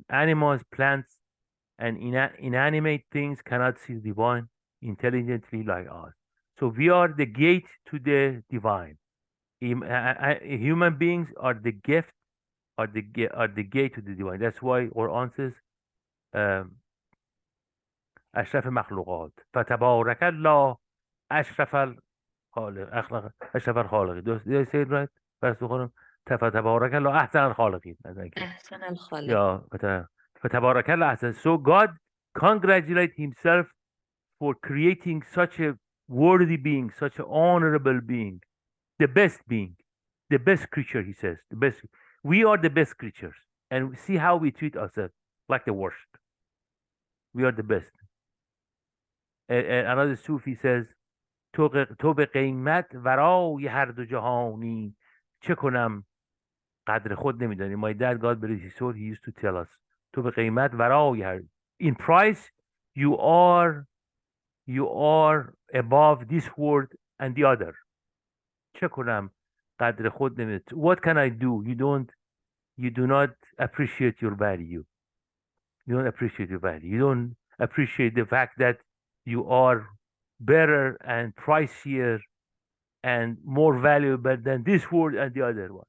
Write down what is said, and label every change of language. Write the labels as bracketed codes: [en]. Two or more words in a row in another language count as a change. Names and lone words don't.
[en] Animals, plants, and inanimate things cannot see the divine intelligently like us. So we are the gate to the divine. Human beings are the gift, are the gate to the divine. That's why Quran says, [ar] أشرف مخلوقات فتبارك الله أشرف الخالق أشرف الخالقين. [en] Did I say it right? [ar] فتبارك الله أحسن الخالقين. أحسن الخالق. Yeah, فتبارك الله أحسن. [en] So God congratulates himself for creating such a worthy being, such an honorable being, the best being, the best creature, he says. The best. We are the best creatures. And see how we treat ourselves, like the worst. We are the best. Another Sufi says, [fa] تو به قیمت ورای هر دو جهانی چه کنم قدر خود نمیدانی. [en] My dad, God bless his soul, he used to tell us, [fa] تو به قیمت ورای هر. [en] In price, you are above this world and the other. [fa] چه کنم قدر خود نمیدانی. [en] What can I do? You do not appreciate your value. You don't appreciate your value. You don't appreciate the fact that you are better and pricier and more valuable than this world and the other one.